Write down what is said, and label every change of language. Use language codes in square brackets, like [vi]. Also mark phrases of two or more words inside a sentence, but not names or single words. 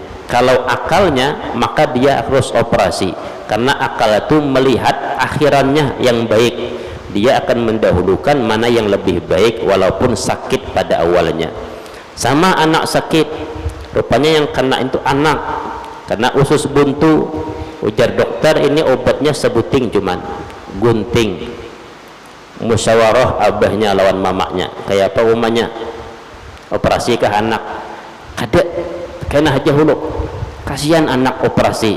[id] Kalau akalnya, maka dia harus operasi, karena akal itu melihat akhirannya yang baik, dia akan mendahulukan mana yang lebih baik walaupun sakit pada awalnya. Sama anak sakit, rupanya yang kena itu anak, karena usus buntu, [bjn] ujar dokter ini obatnya sebuting, cuman gunting. Musyawarah abahnya lawan mamanya, kayak apa umanya, operasi ke anak, kada kena aja hulu, kasihan anak operasi.